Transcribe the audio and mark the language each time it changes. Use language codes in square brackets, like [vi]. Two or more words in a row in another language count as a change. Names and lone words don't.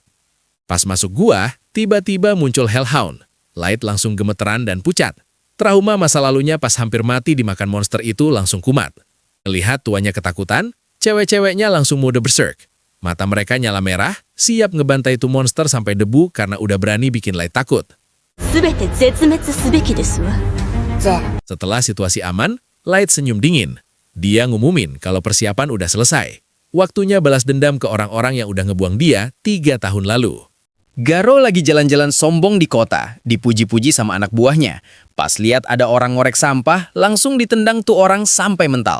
[id] Pas masuk gua, tiba-tiba muncul Hellhound. Light langsung gemeteran dan pucat. Trauma masa lalunya pas hampir mati dimakan monster itu langsung kumat. Melihat tuanya ketakutan, cewek-ceweknya langsung mode berserk. Mata mereka nyala merah, siap ngebantai itu monster sampai debu karena udah berani bikin Light takut. [ja] 全て絶滅すべきですわ。 [id] Setelah situasi aman, Light senyum dingin. Dia ngumumin kalau persiapan udah selesai. Waktunya balas dendam ke orang-orang yang udah ngebuang dia 3 tahun lalu. Garo lagi jalan-jalan sombong di kota, dipuji-puji sama anak buahnya. Pas lihat ada orang ngorek sampah, langsung ditendang tuh orang sampai mental.